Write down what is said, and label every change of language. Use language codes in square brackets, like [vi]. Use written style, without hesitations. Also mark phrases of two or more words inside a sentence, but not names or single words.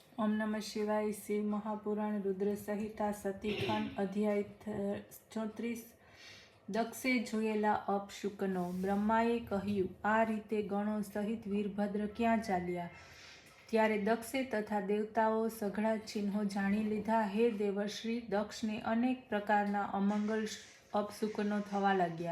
[sa] ओम नमः शिवाय। शिव महापुराण रुद्र संहिता सतीखंड अध्याय 34। [gu] दक्षे જોયેલા અપશુકનો। બ્રહ્માએ કહ્યું, આ રીતે ગણો સહિત વીરભદ્ર ક્યાં ચાલ્યા? ત્યારે દક્ષે તથા દેવતાઓ સઘળા ચિહ્નો જાણી લીધા। હે દેવશ્રી, દક્ષને અનેક પ્રકારના અમંગલ અપશુકનો થવા લાગ્યા।